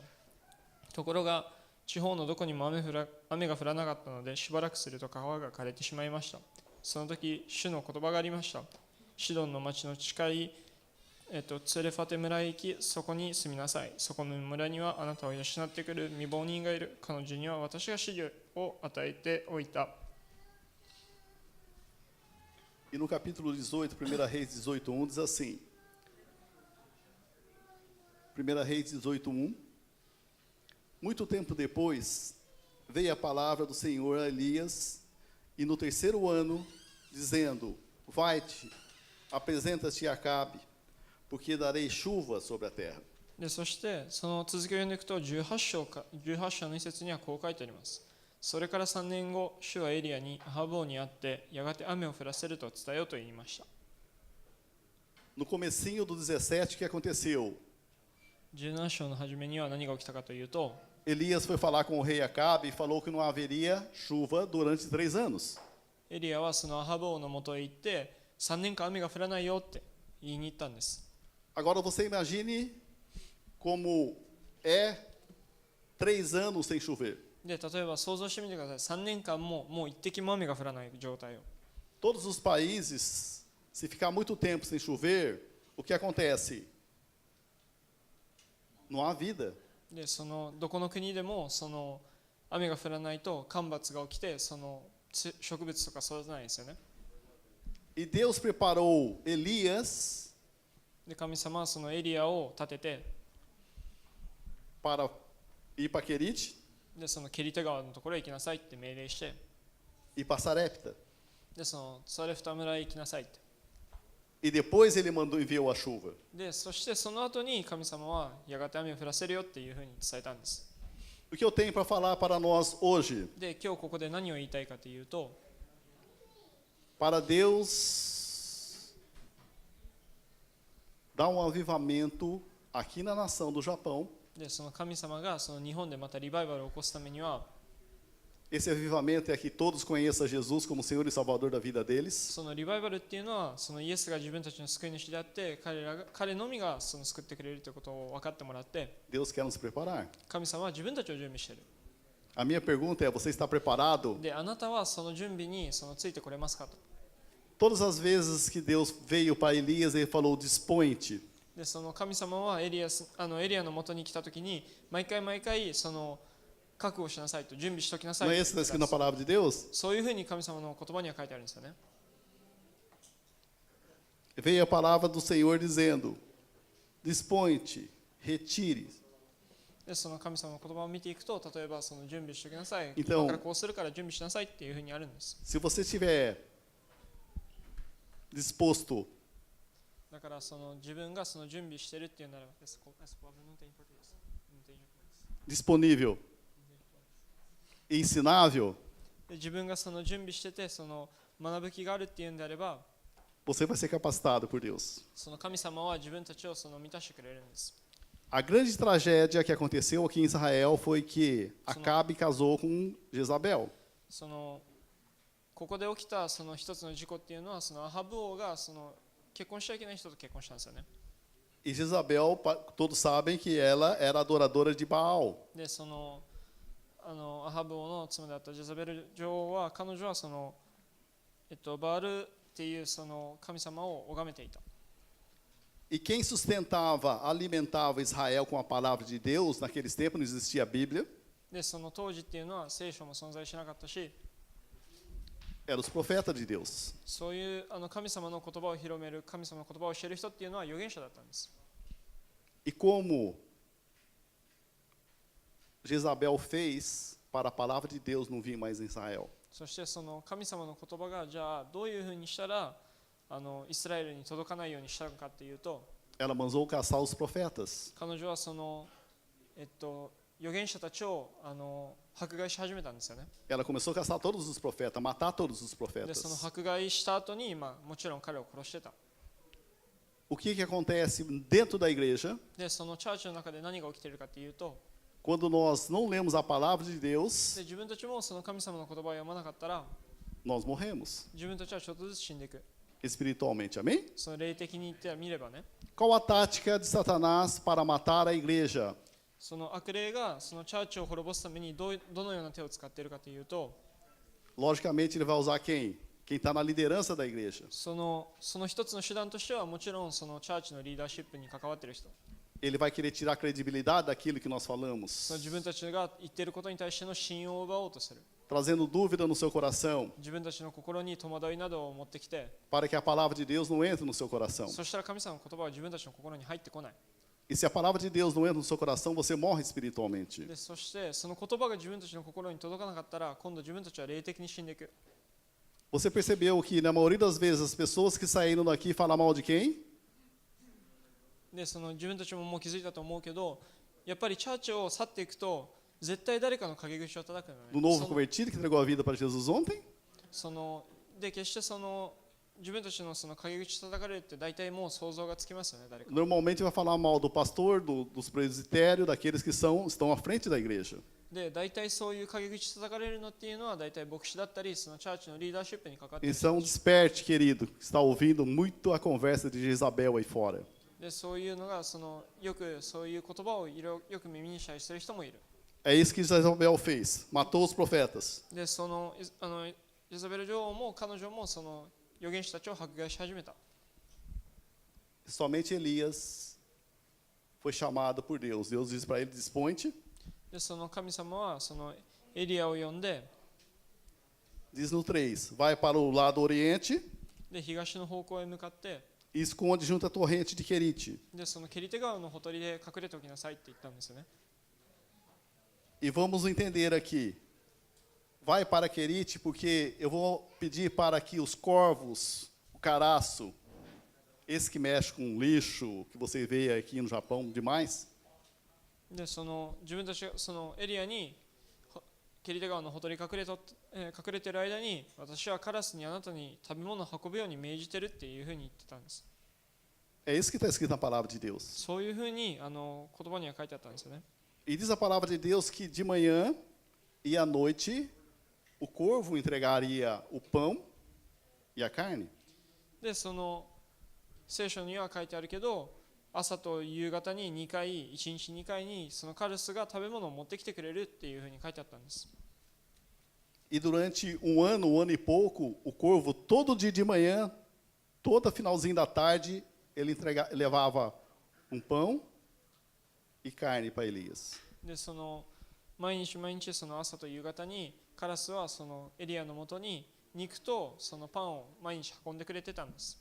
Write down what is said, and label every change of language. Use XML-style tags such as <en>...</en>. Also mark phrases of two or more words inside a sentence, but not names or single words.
<ja>ところが、地方のどこにも雨が降らなかったので、しばらくすると川が枯れてしまいました。その時、主の言葉がありました。シドンの町の近いツレファテ村へ行き、そこに住みなさい。そこの村にはあなたを養ってくる未亡人がいる。彼女には私が指示を与えておいた。</ja> <pt>E no capítulo 18, 1 Reis 18:1 diz assim. 1 Reis 18:1. Muito tempo depois, veio a palavra do Senhor a Elias, e no terceiro ano, dizendo: Vai-te, apresenta-te a Acabe, porque darei chuva sobre a terra.</pt> <ja>でそしてその続きを読んでいくと18章の一節にはこう書いてあります。それから3年後、主はエリアにアハブ王に会って、やがて雨を降らせると伝えようと言いました。</ja> <pt>No comecinho do 17, o que aconteceu?</pt> <ja>17 章の初めには何が起きたかというと、</ja> <pt>Elias foi falar com o rei Acabe e falou que não haveria chuva durante 3 anos.</pt> <ja>エリアはそのアハブ王のもとへ行って、3年間雨が降らないよって言いに行ったんです。</ja> <pt>Agora você imagine como é 3 anos sem chover.</pt> <ja>で例えば想像してみてください。3年間もう一滴も雨が降らない状態を。</ja> <pt>Todos os países, se ficar muito tempo sem chover, o que acontece? Não há vida.</pt> <ja>でそのどこの国でもその雨が降らないと干ばつが起きて、その植物とか育たないですよね。</ja> <pt>E Deus preparou Elias</pt> <ja>で神様はそのエリアを立てて、</ja> <pt>para ir para Querite</pt> <ja>でそのケリテ川のところへ行きなさいって命令して、</ja> <pt>e para Sarepta.</pt> <ja>でそのサレフタ村へ行きなさいって。</ja> <pt>E depois ele enviou a chuva.</pt> <ja>でそしてその後に神様はやがて雨を降らせるよっていうふうに伝えたんです。</ja> <pt>O que eu tenho para falar para nós hoje?</pt> <ja>で、今日ここで何を言いたいかというと、</ja> <pt>Para Deus dar um avivamento aqui na nação do Japão,</pt> <ja>でその神様がその日本でまたリバイバルを起こすためには、</ja> <pt>esse avivamento é que todos conheçam Jesus como Senhor e Salvador da vida deles.</pt> <ja>そのリバイバルっていうのは、そのイエスが自分たちの救い主であって、彼のみがその救ってくれるということを分かってもらって、</ja> <pt>Deus quer nos preparar.</pt> <ja>神様は自分たちを準備している。</ja> <pt>A minha pergunta é: você está preparado?</pt> <ja>で、あなたはその準備についてこれますかと。</ja> <pt>Todas as vezes que Deus veio para Elias, ele falou: dispõe-te.</pt> <ja>で、その神様はエリアの元に来たときに、毎回その覚悟しなさいと、準備しときなさい</ja> <pt>Não</pt> <ja>と</ja> <pt>é</pt> <ja>言</ja> <pt>isso</pt> <ja>っ</ja> <pt>que</pt> <ja>て</ja> <pt>está</pt> <ja>く</ja> <pt>escrito</pt> <ja>だ</ja> <pt>na</pt> <ja>さい。</ja> <pt>palavra de Deus?</pt> <ja>そういうふうに神様の言葉には書いてあるんですよね。</ja> <pt>Veio a palavra do Senhor dizendo: dispõe-te, retire.</pt> <ja>で、その神様の言葉を見ていくと、例えばその準備しときなさい、</ja> <pt>Então</pt> <ja>今からこうするから準備しなさいっていうふうにあるんです。</ja> <pt>Se você estiver disposto,</pt> <ja>だからその自分がその準備してるっていうならば、</ja> <pt>disponível, ensinável,</pt> <ja>で自分がその準備してて、その学ぶ気があるっていうんであれば、</ja> <pt>você vai ser capacitado por Deus.</pt> <ja>その神様は自分たちをその満たしてくれるんです。</ja> <pt>A grande tragédia que aconteceu aqui em Israel foi que Acabe casou com Jezabel.</pt> <ja>そのここで起きたその一つの事故っていうのは、そのアハブ王がその結婚しちゃいけない人と結婚したんですよね。</ja> <pt>E Jezabel, todos sabem que ela era adoradora de Baal.</pt> <ja>で、そのアハブ王の妻であったジェザベル女王は、彼女はそのバールっていうその神様を拝めていた。</ja> <pt>E quem sustentava, alimentava Israel com a palavra de Deus, naqueles tempos não existia a Bíblia,</pt> <ja>で、その当時っていうのは聖書も存在しなかったし、</ja> <pt>eram os profetas de Deus.</pt> <ja>そういう神様の言葉を広める、神様の言葉を教える人っていうのは預言者だったんです。</ja> <pt>E como Jezabel fez para a palavra de Deus não vir mais em Israel?</pt> <ja>そしてその神様の言葉が、じゃあどういうふうにしたらイスラエルに届かないようにしたのかっていうと、</ja> <pt>Ela mandou caçar os profetas.</pt> <ja>彼女はその預言者たちを迫害し始めたんですよね。</ja> <pt>Ela começou a caçar todos os profetas, matar todos os</pt> <ja>で、その</ja> <pt>profetas.</pt> <ja>迫害した後に、もちろん彼を殺してた。</ja> <pt>O que acontece dentro da igreja</pt> <ja>で、そのチャーチの中で何が起きているかっていうと、</ja> <pt>quando nós não lemos a palavra de Deus?</pt> <ja>で自分たちもその神様の言葉を読まなかったら、</ja> <pt>Nós morremos</pt> <ja>自分たちはちょっとずつ死んでいく。</ja> <pt>espiritualmente, amém?</pt> <ja>その霊的に言ってみればね、</ja> <pt>Qual a tática de Satanás para matar a igreja?</pt> <ja>その悪霊がそのチャーチを滅ぼすためにどのような手を使っているかというと、</ja> <pt>Logicamente ele vai usar quem? Quem está na liderança da igreja.</pt> <ja>その一つの手段としては、もちろんそのチャーチのリーダーシップに関わっている人、</ja> <pt>Ele vai querer tirar a credibilidade daquilo que nós</pt> <ja>そ</ja> <pt>falamos,</pt> <ja>の自分たちが言っていることに対しての信用を奪おうとする。</ja> <pt>trazendo dúvida no seu coração,</pt> <ja>自分たちの心に戸惑いなどを持ってきて、</ja> <pt>para que a palavra de Deus não entre no seu coração.</pt> <ja>そしたら神様の言葉は自分たちの心に入ってこない。</ja> <pt>E se a palavra de Deus não entra no seu coração, você morre espiritualmente.</pt> <ja>で、そしてその言葉が自分たちの心に届かなかったら、今度自分たちは霊的に死んでいく。</ja> <pt>Você percebeu que na maioria das vezes as pessoas que saíram daqui falam mal de quem?</pt> <ja>で、その自分たちももう気づいたと思うけど、やっぱりチャーチを去っていくと、絶対誰かの陰口を叩くのね。</ja> <pt>Do novo convertido que entregou a vida para Jesus ontem?</pt> <ja>で、決して自分たちの陰口叩かれるって大体もう想像がつきますよね、誰か。</ja> <pt>Normalmente vai falar mal do pastor, dos presbitérios, daqueles que estão à frente da igreja.</pt> <ja>で、大体そういう陰口叩かれるのっていうのは、大体牧師だったり、そのチャーチのリーダーシップにかかっている。</ja> <pt>Então desperte, querido, que está ouvindo muito a conversa de Jezabel aí fora.</pt> <ja>で、そういうのがよくそういう言葉をよく耳にしたりする人もいる。</ja> <pt>É isso que Jezabel fez, matou os profetas.</pt> <ja>で、イザベル女王も彼女もその預言者たちを迫害し始めた。</ja> <pt>Somente Elias foi chamado por Deus. Deus disse para ele: dispõe-te.</pt> <ja>で、その神様はそのエリアを呼んで、</ja> <pt>Diz no 3: vai para o lado oriente</pt> <ja>で、東の方向へ向かって、</ja> <pt>e esconde junto à torrente de Querite.</pt> <ja>で、そのケリテ川のほとりで隠れておきなさいって言ったんですよね。</ja> <pt>E vamos entender aqui. Vai para Querite, porque eu vou pedir para que os corvos, o caraço, esse que mexe com lixo, que você vê aqui no Japão demais,</pt> <ja>でその自分たちがそのエリアにケリテ川のほとり隠れている間に、私はカラスにあなたに食べ物を運ぶように命じてるっていうふうに言ってたんです。</ja> <pt>É isso que está escrito na palavra de Deus.</pt> <ja>そういうふうに言葉には書いてあったんですよね。</ja> <pt>E diz a palavra de Deus que de manhã e à noite o corvo entregaria o pão e a carne.</pt> <ja>でその聖書には書いてあるけど、朝と夕方に2回、1日2回にそのカラスが食べ物を持ってきてくれるっていうふうに書いてあったんです。</ja> <pt>E durante um ano e pouco, o corvo, todo dia de manhã, todo finalzinho da tarde, ele levava um pão e carne para Elias.</pt> <ja>でその毎日毎日その朝と夕方にカラスはそのエリアのもとに肉とそのパンを毎日運んでくれてたんです。</ja>